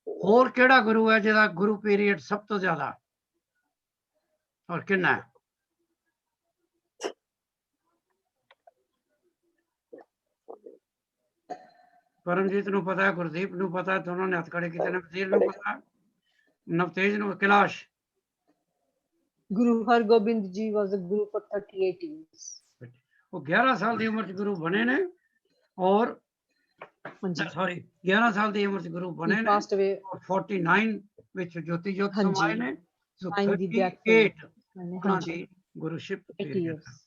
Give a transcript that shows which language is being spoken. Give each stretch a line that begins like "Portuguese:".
Punjabi: ਹੋਰ ਕਿਹੜਾ ਗੁਰੂ ਹੈ ਜਿਹਦਾ ਗੁਰੂ ਪੀਰੀਅਡ ਸਭ ਤੋਂ ਜ਼ਿਆਦਾ ਔਰ ਕਿੰਨਾ ਹੈ? ਪਰਮਜੀਤ ਨੂੰ ਪਤਾ ਹੈ, ਗੁਰਦੀਪ ਨੂੰ ਪਤਾ ਹੈ, ਦੋਨੋਂ ਨੇ ਹੱਥ ਖੜੇ ਕੀਤੇ ਨੇ। ਵਜ਼ੀਰ ਨੂੰ ਪਤਾ, ਨਵਤੇਜ ਨੂੰ, Kailash.
English: Guru Har Gobind Ji was a guru for 38 years.
Punjabi: ਉਹ 11 ਸਾਲ ਦੀ ਉਮਰ 'ਚ ਗੁਰੂ ਬਣੇ ਨੇ ਔਰ ਸੌਰੀ 11 ਸਾਲ ਦੀ ਉਮਰ 'ਚ ਗੁਰੂ ਬਣੇ ਨੇ। 49 ਵਿੱਚ ਜੋਤੀ ਜੋਤ ਸਮਾਏ ਨੇ। ਸੋ 38 ਉਹਨਾਂ ਦੀ ਗੁਰੂਸ਼ਿਪ ਪੀਰੀਅਡ।